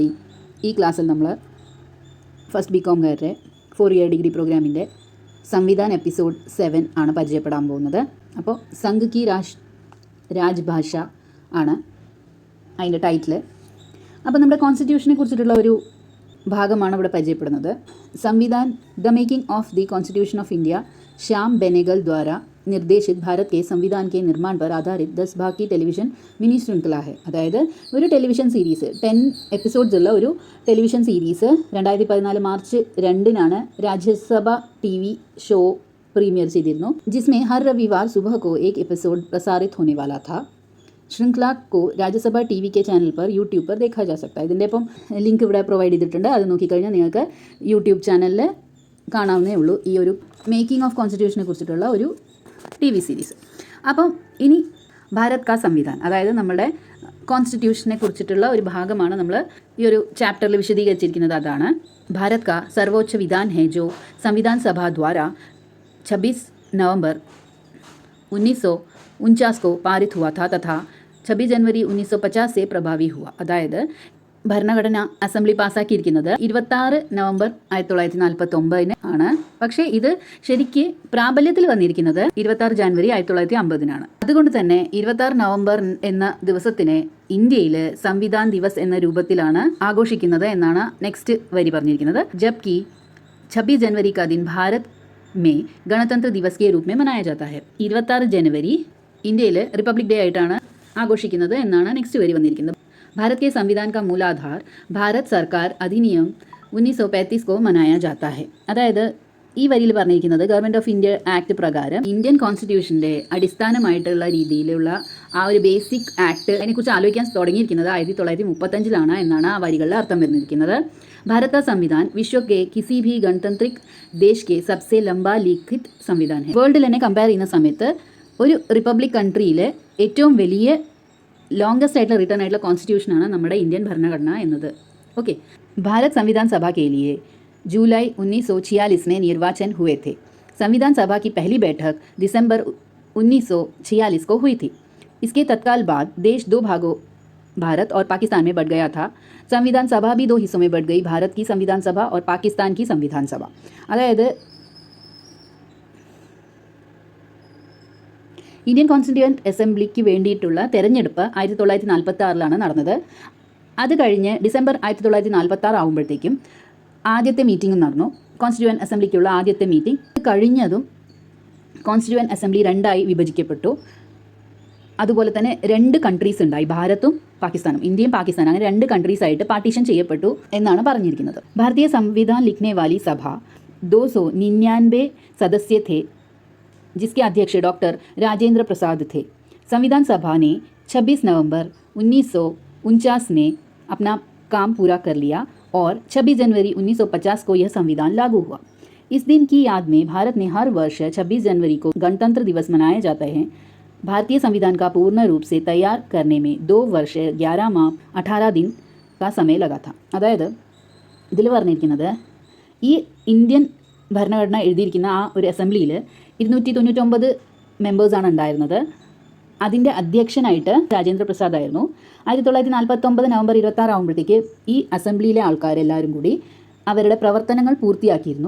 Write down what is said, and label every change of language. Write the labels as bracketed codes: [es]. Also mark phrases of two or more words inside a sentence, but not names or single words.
[ml] ഈ ക്ലാസ്സിൽ നമ്മൾ ഫസ്റ്റ് ബികോംകാരുടെ 4 [en] year degree [ml] പ്രോഗ്രാമിൻ്റെ സംവിധാൻ എപ്പിസോഡ് 7 ആണ് പരിചയപ്പെടാൻ പോകുന്നത്. അപ്പോൾ [hi] संघ की राजभाषा [ml] ആണ് അതിൻ്റെ ടൈറ്റിൽ. അപ്പോൾ നമ്മുടെ കോൺസ്റ്റിറ്റ്യൂഷനെ കുറിച്ചിട്ടുള്ള ഒരു ഭാഗമാണ് ഇവിടെ പരിചയപ്പെടുന്നത്. [hi] സംവിധാൻ [en] the making of the constitution of India [hi] श्याम बेनेगल द्वारा निर्देशित भारत के संविधान के निर्माण पर आधारित 10 भाग की [en] television mini [hi] श्रृंखला है. [ml] അതായത് ഒരു [en] television series [ml] 10 എപ്പിസോഡ്സ് ഉള്ള ഒരു [en] television series [ml] 2014 മാർച്ച് 2 രാജ്യസഭ TV [en] show premiere [ml] ചെയ്തിരുന്നു. [hi] जिसमें हर रविवार सुबह को एक एपिसोड प्रसारित होने वाला था. श्रृंखला को राज्यसभा TV के चैनल पर यूट्यूब पर देखा जा सकता है. [ml] ഇതിൻ്റെ ഇപ്പം ലിങ്ക് ഇവിടെ പ്രൊവൈഡ് ചെയ്തിട്ടുണ്ട്. അത് നോക്കിക്കഴിഞ്ഞാൽ നിങ്ങൾക്ക് യൂട്യൂബ് ചാനലിൽ കാണാവുന്നേ ഉള്ളൂ ഈ ഒരു [en] making of constitution [ml] കുറിച്ചിട്ടുള്ള ഒരു [en] TV series. [ml] അപ്പം ഇനി [hi] भारत का संविधान, [ml] അതായത് നമ്മുടെ കോൺസ്റ്റിറ്റ്യൂഷനെ കുറിച്ചിട്ടുള്ള ഒരു ഭാഗമാണ് നമ്മൾ ഈ ഒരു ചാപ്റ്ററിൽ വിശദീകരിച്ചിരിക്കുന്നത്. [hi] അതാണ് भारत का സർവോच्च विधान है जो संविधान सभा द्वारा 26 नवंबर 1949 को पारित हुआ था तथा 26 जनवरी 1950 से प्रभावी हुआ. [ml] അതായത് ഭരണഘടന അസംബ്ലി പാസ്സാക്കിയിരിക്കുന്നത് 26 നവംബർ 1949 ആണ്. പക്ഷേ ഇത് ശരിക്ക് പ്രാബല്യത്തിൽ വന്നിരിക്കുന്നത് 26 ജാനുവരി 1950 അതുകൊണ്ട് തന്നെ 26 നവംബർ എന്ന ദിവസത്തിനെ ഇന്ത്യയിൽ [hi] संविधान दिवस [ml] എന്ന രൂപത്തിലാണ് ആഘോഷിക്കുന്നത് എന്നാണ് നെക്സ്റ്റ് വരി പറഞ്ഞിരിക്കുന്നത്. [hi] ജബ്കി 26 जनवरी का दिन भारत में गणतंत्र दिवस के रूप में मनाया जाता है. [ml] 26 जनवരി ഇന്ത്യയിൽ [en] Republic Day [ml] ആയിട്ടാണ് ആഘോഷിക്കുന്നത് എന്നാണ് നെക്സ്റ്റ് വരി വന്നിരിക്കുന്നത്. [hi] भारत के संविधान का मूलाधार भारत सरकार अधिनियम 1935 को मनाया जाता है. [ml] അതായത് ഈ വരിയിൽ പറഞ്ഞിരിക്കുന്നത് ഗവൺമെൻറ് ഓഫ് ഇന്ത്യ ആക്ട് പ്രകാരം ഇന്ത്യൻ കോൺസ്റ്റിറ്റ്യൂഷൻ്റെ അടിസ്ഥാനമായിട്ടുള്ള രീതിയിലുള്ള ആ ഒരു [en] basic act [ml] അതിനെക്കുറിച്ച് ആലോചിക്കാൻ തുടങ്ങിയിരിക്കുന്നത് 1935 എന്നാണ് ആ വരികളിൽ അർത്ഥം വരുന്നിരിക്കുന്നത്. [hi] भारत का संविधान विश्व के किसी भी गणतांत्रिक देश के सबसे लंबा लिखित संविधान है. [ml] വേൾഡിൽ തന്നെ കമ്പയർ ചെയ്യുന്ന സമയത്ത് ഒരു [en] republic country [ml] ഏറ്റവും വലിയ ലോങ്സ്റ്റ് ആയിട്ടുള്ള റിട്ടേൺ ആയിട്ടുള്ള കോൺസ്റ്റിറ്റ്യൂഷനാണ് നമ്മുടെ ഇന്ത്യൻ ഭരണഘടന എന്നത്. ഓക്കെ. [hi] भारत संविधान सभा के लिए जुलाई 1946 में निर्वाचन हुए थे. संविधान सभा की पहली बैठक दिसंबर 1946 को हुई थी. इसके तत्काल बाद देश 2 भागों भारत और पाकिस्तान में बट गया था. संविधान सभा भी 2 हिस्सों में बट गई, भारत की संविधान सभा और पाकिस्तान की संविधान सभा. [ml] അതായത് [en] Indian Constituent Assembly [ml] വേണ്ടിയിട്ടുള്ള തെരഞ്ഞെടുപ്പ് 1946 നടന്നത്. അത് കഴിഞ്ഞ് ഡിസംബർ 1946 ആകുമ്പോഴത്തേക്കും ആദ്യത്തെ മീറ്റിംഗ് നടന്നു. [en] constituent assembly [ml] ആദ്യത്തെ മീറ്റിംഗ് കഴിഞ്ഞതും [en] constituent assembly [ml] 2 വിഭജിക്കപ്പെട്ടു. അതുപോലെ തന്നെ 2 കൺട്രീസ് ഉണ്ടായി, ഭാരതും പാകിസ്ഥാനും. ഇന്ത്യയും പാകിസ്ഥാനും അങ്ങനെ 2 കൺട്രീസ് ആയിട്ട് പാർട്ടീഷൻ ചെയ്യപ്പെട്ടു എന്നാണ് പറഞ്ഞിരിക്കുന്നത്. [hi] भारतीय संविधान लिखने वाली सभा 299 सदस्य थे, जिसके अध्यक्ष डॉक्टर राजेंद्र प्रसाद थे. संविधान सभा ने 26 नवंबर 1949 में अपना काम पूरा कर लिया और 26 जनवरी 1950 को यह संविधान लागू हुआ. इस दिन की याद में भारत में हर वर्ष 26 जनवरी को गणतंत्र दिवस मनाए जाते हैं. भारतीय संविधान का पूर्ण रूप से तैयार करने में 2 वर्ष 11 माह 18 दिन का समय लगा था. [ml] അതായത് ഇതിൽ പറഞ്ഞിരിക്കുന്നത് ഈ ഇന്ത്യൻ ഭരണഘടന എഴുതിയിരിക്കുന്ന ആ ഒരു അസംബ്ലിയിൽ 299 മെമ്പേഴ്സാണ് ഉണ്ടായിരുന്നത്. അതിൻ്റെ അധ്യക്ഷനായിട്ട് രാജേന്ദ്ര പ്രസാദ് ആയിരുന്നു. 1949 നവംബർ 26 ആകുമ്പോഴത്തേക്ക് ഈ അസംബ്ലിയിലെ ആൾക്കാരെല്ലാവരും കൂടി അവരുടെ പ്രവർത്തനങ്ങൾ പൂർത്തിയാക്കിയിരുന്നു.